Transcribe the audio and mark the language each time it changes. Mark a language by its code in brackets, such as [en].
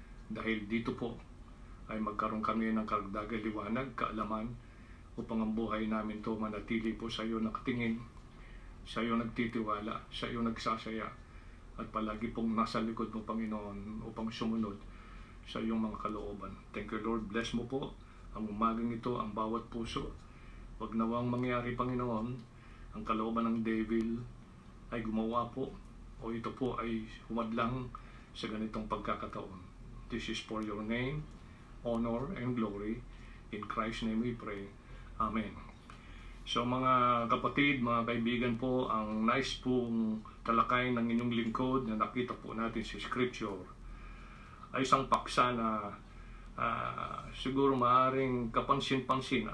[tl] Dahil dito po ay magkaroon kami ng karagdagang liwanag, kaalaman, upang ang buhay namin to manatili po sa iyo nakatingin, sa iyo nagtitiwala, sa iyo nagsasaya, at palagi pong nasa likod mo, Panginoon, upang sumunod sa iyong mga kalooban. [en] Thank you, Lord. [tl] Bless mo po ang umagang ito, ang bawat puso. Huwag nawang mangyari, Panginoon, ang kalooban ng devil ay gumawa po o ito po ay humadlang sa ganitong pagkakataon. [en] This is for your name, honor, and glory. In Christ's name we pray. Amen. [tl] So mga kapatid, mga kaibigan po, ang nice pong talakay ng inyong lingkod na nakita po natin sa Scripture ay isang paksa na siguro maaaring kapansin-pansin.